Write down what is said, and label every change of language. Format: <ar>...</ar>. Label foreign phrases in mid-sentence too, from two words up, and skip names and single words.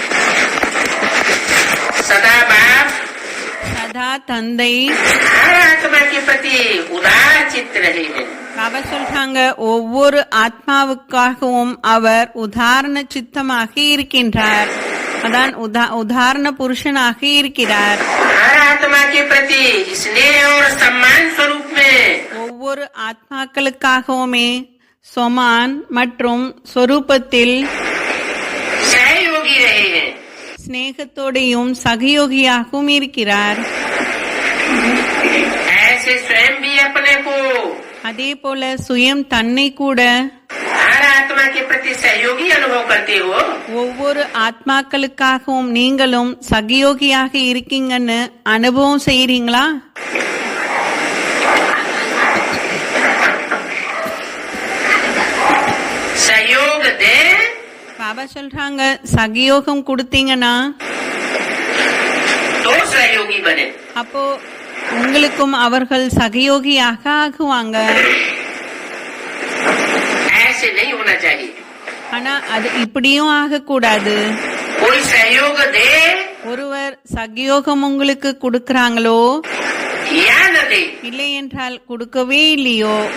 <hi>सदा बाप</hi> <ta>சதா தந்தை,</ta> <hi>हर आत्मा के प्रति उदार चित्त रहे हैं।</hi> <ta>பாபா சொல்றாங்க, ஒவ்வொரு ஆத்மாவுக்காகவும் அவர் உதாரண சித்தமாக இருக்கின்றார். அதான் உதாரண புருஷனாக இருக்கிறார்.</ta> <hi>हर आत्मा के प्रति स्नेह और सम्मान स्वरूप में</hi> <ta>ஒவ்வொரு ஆத்மாக்களுக்காகவுமே சொமான் மற்றும் சொரூபத்தில்</ta> <hi>सहयोगी रहे हैं।</hi> <ta>ஸ்நேகத்தோடையும் சகயோகியாகவும் இருக்கிறார்.</ta> <hi>ऐसे स्वयं भी अपने को</hi> <ta>அதே போல சுயம் தன்னை கூட</ta> <hi>हर आत्मा के प्रति सहयोगी अनुभव करते हो।</hi> <ta>ஒவ்வொரு ஆத்மாக்களுக்காகவும் நீங்களும் சகயோகியாக இருக்கீங்கன்னு அனுபவம் செய்றீங்களா?</ta> <hi>सहयोग दे</hi> <ta>பாபா சொல்றாங்க, சகயோகம் கொடுத்தீங்கன்னா</ta> <hi>तो सहयोगी बने।</hi> <ta>அப்போ உங்களுக்கும் அவர்கள் சகயோகியாக ஆகுவாங்க.</ta> <hi>ऐसे नहीं होना चाहिए।</hi> <ta>ஆனா அது இப்படியும் ஆகக்கூடாது.</ta> <hi>कोई सहयोग दे</hi> <ta>ஒருவர் சகயோகம் உங்களுக்கு கொடுக்கறாங்களோ</ta> <hi>या न दे,</hi> <ta>இல்லை என்றால் கொடுக்கவே இல்லையோ,</ta>